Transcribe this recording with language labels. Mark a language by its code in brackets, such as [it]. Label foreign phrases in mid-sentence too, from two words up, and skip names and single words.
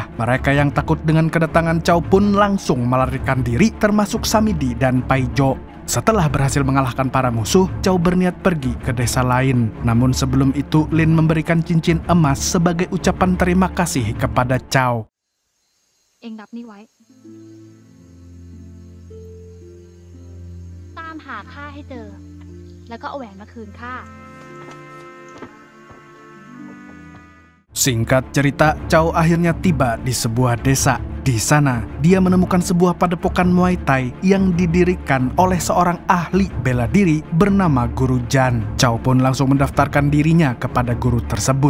[id] Mereka yang takut dengan kedatangan Chow pun langsung melarikan diri, termasuk Samidi dan Paijo. Setelah berhasil mengalahkan para musuh, Chow berniat pergi ke desa lain. Namun sebelum itu, Lin memberikan cincin emas sebagai ucapan terima kasih kepada Chow. [th] เองนับนี่ไว้ ตามหาข้าให้เจอ แล้วก็เอาแหวนมาคืนข้า [id] Singkat cerita, Chow akhirnya tiba di sebuah desa. Di sana, dia menemukan sebuah padepokan Muay Thai yang didirikan oleh seorang ahli bela diri bernama Guru Jan. Chow pun langsung mendaftarkan dirinya kepada guru tersebut.